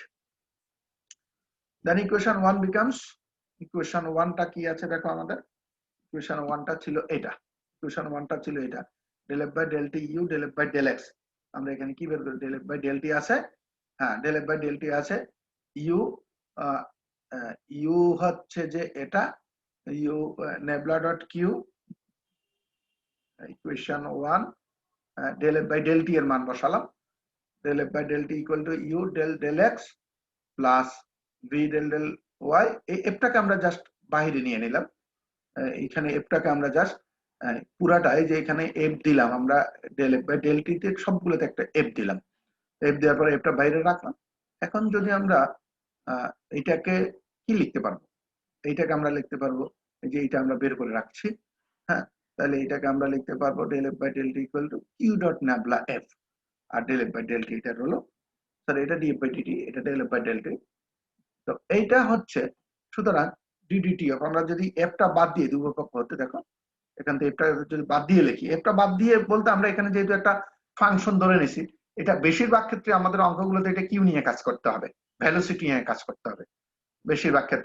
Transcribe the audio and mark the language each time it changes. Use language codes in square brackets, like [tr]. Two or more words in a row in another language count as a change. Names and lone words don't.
[en] then equation 1 becomes, [bn] ইকুয়েশন 1 টা কি আছে দেখো, আমাদের ইকুয়েশন 1 টা ছিল এটা, ইকুয়েশন 1 টা ছিল এটা, [en] del f by del t u del f by del x. [bn] আমরা এখানে কি বের করি, [en] del f by del t [bn] আছে, হ্যাঁ [en] del f by del t [bn] আছে, ইউ ইউ হচ্ছে যে এটা, [en] u nabla dot q, [bn] ইকুয়েশন 1 [en] del f by del t [bn] এর মান বসালাম, [en] del f by del t equal to u del del x plus v del del y। [bn] এই এফটাকে আমরা জাস্ট বাইরে নিয়ে নিলাম, এখানে এফটাকে আমরা জাস্ট পুরাটাই যে এখানে এফ দিলাম, আমরা [en] del f by del t [bn] তে সবগুলোতে একটা এফ দিলাম, এফ দেওয়ার পরে এফটা বাইরে রাখলাম। এখন যদি আমরা এটাকে কি লিখতে পারবো, এইটাকে আমরা লিখতে পারবো, এই যে এটা আমরা বের করে রাখছি, হ্যাঁ, তাহলে এটাকে আমরা লিখতে পারবো [en] del f by del t equal to q dot nabla f, [bn] আর [en] del f by del t [bn] এটা হলো, তাহলে এটা [en] df by dt, [bn] এটা [en] del f by del t। [bn] তো এইটা হচ্ছে, সুতরাং ddt অফ, আমরা যদি f টা বাদ দিয়ে দুই পক্ষ হতে, দেখো এখান থেকে f টা যদি বাদ দিয়ে লিখি, f টা বাদ দিয়ে বলতে আমরা এখানে যেহেতু একটা ফাংশন ধরে নিছি, এটা বেশিরভাগ ক্ষেত্রে আমাদের অঙ্কগুলোতে এটা q নিয়ে কাজ করতে হবে, ভেলোসিটি নিয়ে কাজ করতে হবে বেশিরভাগ ক্ষেত্রে।